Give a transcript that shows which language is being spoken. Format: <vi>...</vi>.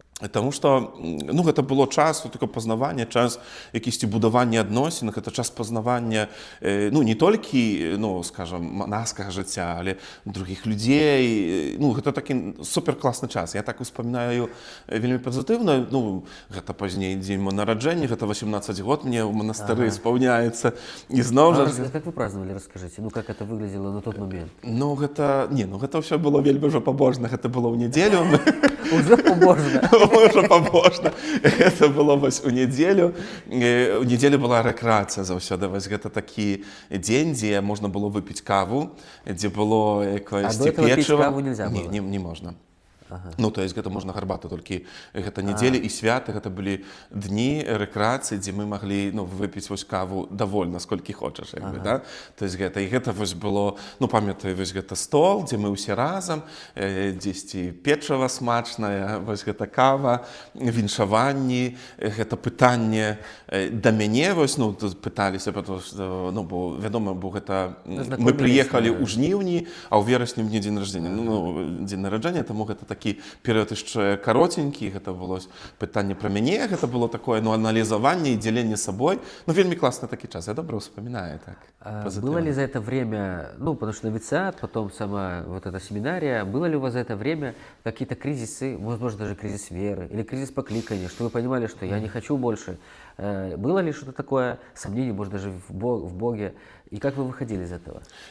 <be>Таму што гэта было час пазнавання, час якісьці будавання адносін, гэта час пазнавання не толькі, скажам, манаскага жыцця, але другіх людзей. Гэта такі суперкласны час. Я так успамінаю вельмі пазітыўна. Гэта пазней дзень мой нараджэння, гэта 18 год мне ў манастыры спаўняецца. І зноў жа...</be> <ru>Как вы праздновали, расскажите? Как это выглядело на тот момент?</ru> <be>Гэта ўсё было вельмі ўжо пабожна. Гэта было ў нядзелю. Уже пабожна. Уже пабожна. Гэта было вось у нядзелю. У нядзелю была рэкрэацыя заўсёды. Вось гэта такі дзень, дзе можна было выпіць каву, дзе было якоесьці печыва.</be> <ru>А до этого</ru> <be>піць каву</be> <ru>нельзя было?</ru> <be>Не можна. То есть гэта можна гарбату, толькі гэта нядзелі і святы, гэта былі дні рэкрэацыі, дзе мы маглі выпіць вось каву давольна, сколькі хочаш. То есть гэта, і гэта вось было, памятаю, вось гэта стол, дзе мы ўсе разам, дзесьці печыва смачнае, вось гэта кава, віншаванні, гэта пытанне да мяне, вось, тут пыталіся, бо, вядома, бо гэта, мы прыехалі ў жніўні, а ў верасні мне дзень нараджэння, дзень нараджэння, таму гэта такі перыяд яшчэ каротенькі, гэта было пытанне пра мяне, гэта было такое аналізаванне і дзяленне сабой. Вельмі класны такі час, я добра успамінаю.</be> <ru>Было ли за это время, потому что новициат, потом сама вот эта семинария, было ли у вас за это время какие-то кризисы, возможно, даже кризис веры или кризис покликания, что вы понимали, что я не хочу больше? Было ли что-то такое, сомнение, может, даже в Боге? И как вы выходили из этого?</ru>